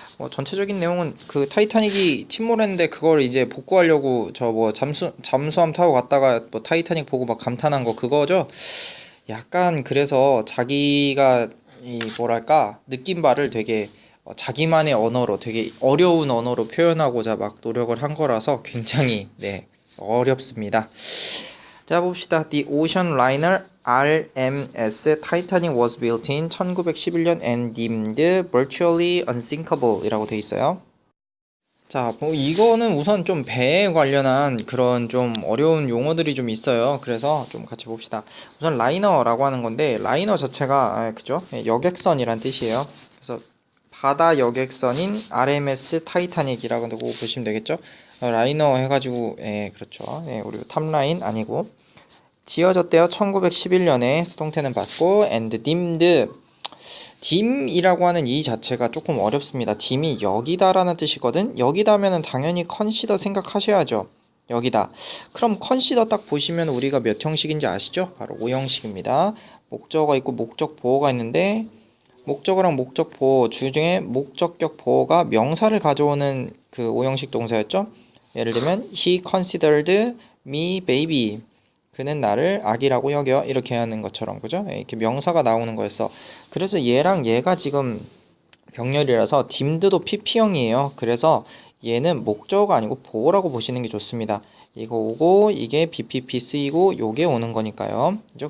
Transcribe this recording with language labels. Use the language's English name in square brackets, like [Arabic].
[Korean] 전체적인 내용은 그 타이타닉이 침몰했는데 그걸 이제 복구하려고 저 뭐 잠수함 타고 갔다가 뭐 타이타닉 보고 막 감탄한 거 그거죠. 약간 그래서 자기가 이 뭐랄까 느낀 바를 되게 자기만의 언어로 되게 어려운 언어로 표현하고자 막 노력을 한 거라서 굉장히 어렵습니다. 자, 봅시다. [English] The Ocean Liner RMS Titanic was built in 1911년 and deemed virtually unsinkable [Korean] 이라고 돼 있어요. 자, 뭐 이거는 우선 좀 배에 관련한 그런 좀 어려운 용어들이 좀 있어요. 그래서 좀 같이 봅시다. 우선 라이너라고 하는 건데 라이너 자체가 그죠? 여객선이란 뜻이에요. 그래서 바다 여객선인 RMS 타이타닉이라고 보시면 되겠죠? 라이너 해가지고 그렇죠. 우리 탑라인 아니고 지어졌대요. 1911년에 수동태는 받고 [English] and deemed [Korean] 딤이라고 하는 이 자체가 조금 어렵습니다. 딤이 여기다라는 뜻이거든. 여기다면은 당연히 컨시더 생각하셔야죠. 여기다. 그럼 컨시더 딱 보시면 우리가 몇 형식인지 아시죠? 바로 5형식입니다. 목적어 있고 목적 보어가 있는데 목적어랑 목적 보어 중에 목적격 보어가 명사를 가져오는 그 5형식 동사였죠. [English] 예를 들면 he considered me baby. [Korean] 그는 나를 아기라고 여겨 이렇게 하는 것처럼 그죠? 이렇게 명사가 나오는 거였어. 그래서 얘랑 얘가 지금 병렬이라서 딤드도 PP형이에요. 그래서 얘는 목적어가 아니고 보어라고 보시는 게 좋습니다. 이거 오고 이게 BPP 쓰이고 요게 오는 거니까요. 그죠?